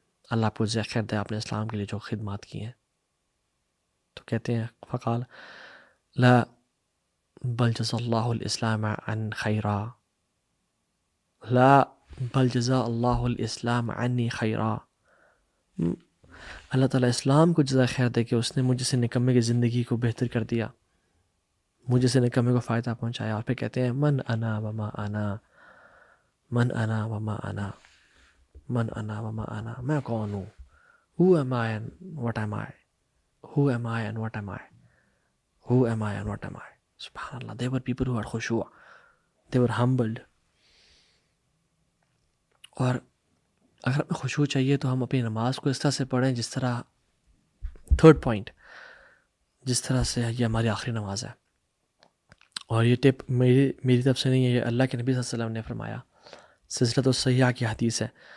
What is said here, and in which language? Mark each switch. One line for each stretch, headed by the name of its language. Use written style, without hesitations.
Urdu: اللہ آپ کو جزائے خیر دے آپ نے اسلام کے لیے جو خدمات کی ہیں. تو کہتے ہیں
Arabic: فقال لا بل جزا اللہ الاسلام عن خیرا، لا بل جزا اللہ الاسلام عنی خیرا.
Urdu: اللہ تعالیٰ اسلام کو جزائے خیر دے کہ اس نے مجھ سے نکمے کی زندگی کو بہتر کر دیا، مجھے سے نکمے کو فائدہ پہنچایا. اور پھر کہتے ہیں
Arabic: من انا وما انا،
English: من انا وما انا، من انا وما انا،
Urdu: میں کون ہوں؟
English: who am I and what am I، who am I and what am I، who am I and what am I.
Arabic: سبحان اللہ.
English: they were people who had خشوع، they were humbled.
Urdu: اور اگر ہمیں خشوع چاہیے تو ہم اپنی نماز کو اس طرح سے پڑھیں جس طرح، تھرڈ پوائنٹ، جس طرح سے یہ ہماری آخری نماز ہے. اور یہ ٹپ میری طرف سے نہیں ہے، یہ اللہ کے نبی صلی اللہ علیہ وسلم نے فرمایا، سلسلۃ الصحیحہ کی حدیث ہے.